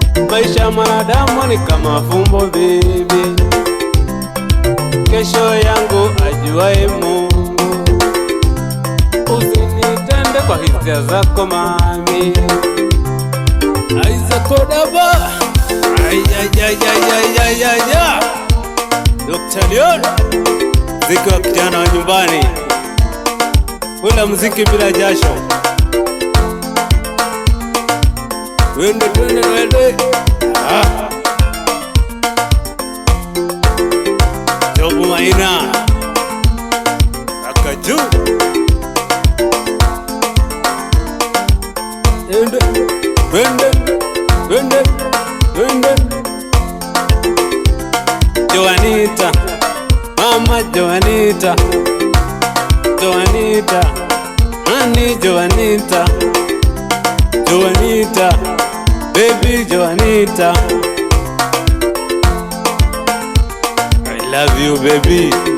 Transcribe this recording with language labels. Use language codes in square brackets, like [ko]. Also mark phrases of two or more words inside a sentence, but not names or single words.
[sw] Maisha ya mwanadamu ni kama fumbo baby, kesho yangu ajuaye Mungu. Usinitende kwa hisia zako mami. Aiza Kodaba. Ay, ay, ay, ay, ay, ay, ay, ay. Doctor Leon. Muziki wa kijana wa nyumbani. Kula muziki bila jasho. Wende, twende, twende. Ah. Jobu Maina. Kaka Ju. Twende, twende, twende, twende. Joanita, Mama Joanita, Joanita, Honey Joanita, Joanita, Baby Joanita. [en] I love you, baby.